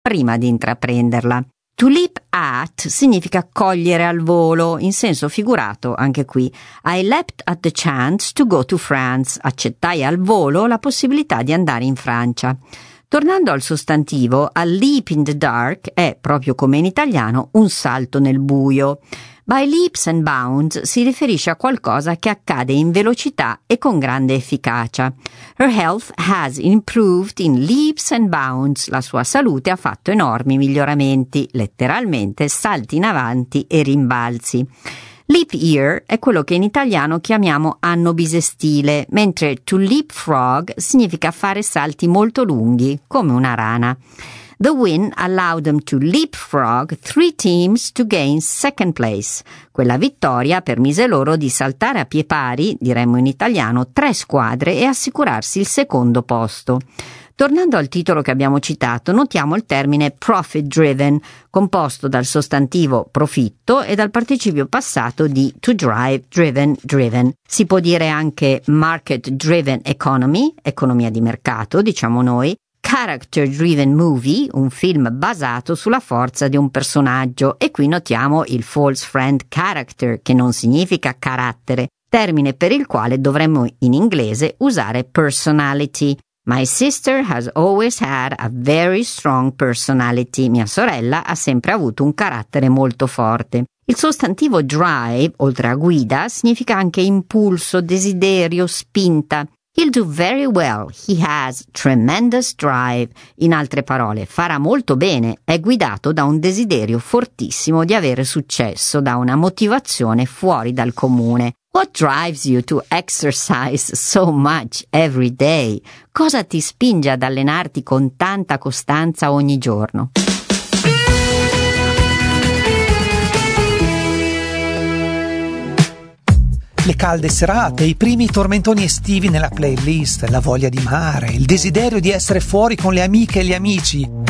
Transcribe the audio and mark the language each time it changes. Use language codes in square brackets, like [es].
[it] prima di intraprenderla. [en] Tulip at [it] significa cogliere al volo, in senso figurato anche qui. [en] I leapt at the chance to go to France. [it] Accettai al volo la possibilità di andare in Francia. Tornando al sostantivo, [en] a leap in the dark [it] è, proprio come in italiano, un salto nel buio. [en] By leaps and bounds [it] si riferisce a qualcosa che accade in velocità e con grande efficacia. [en] Her health has improved in leaps and bounds. [it] La sua salute ha fatto enormi miglioramenti, letteralmente salti in avanti e rimbalzi. [en] Leap year [it] è quello che in italiano chiamiamo anno bisestile, mentre [en] to leapfrog [it] significa fare salti molto lunghi, come una rana. [en] The win allowed them to leapfrog three teams to gain second place. [it] Quella vittoria permise loro di saltare a pie pari, diremmo in italiano, tre squadre e assicurarsi il secondo posto. Tornando al titolo che abbiamo citato, notiamo il termine [en] profit driven, [it] composto dal sostantivo profitto e dal participio passato di [en] to drive driven driven. [it] Si può dire anche [en] market driven economy, [it] economia di mercato, diciamo noi, [en] character driven movie, [it] un film basato sulla forza di un personaggio, e qui notiamo il [en] false friend character, [it] che non significa carattere, termine per il quale dovremmo in inglese usare personality. [en] My sister has always had a very strong personality. [it] Mia sorella ha sempre avuto un carattere molto forte. Il sostantivo drive, oltre a guida, significa anche impulso, desiderio, spinta. [en] He'll do very well. He has tremendous drive. [it] In altre parole, farà molto bene. È guidato da un desiderio fortissimo di avere successo, da una motivazione fuori dal comune. [en] What drives you to exercise so much every day? [it] Cosa ti spinge ad allenarti con tanta costanza ogni giorno? Le calde serate, i primi tormentoni estivi nella playlist, la voglia di mare, il desiderio di essere fuori con le amiche e gli amici.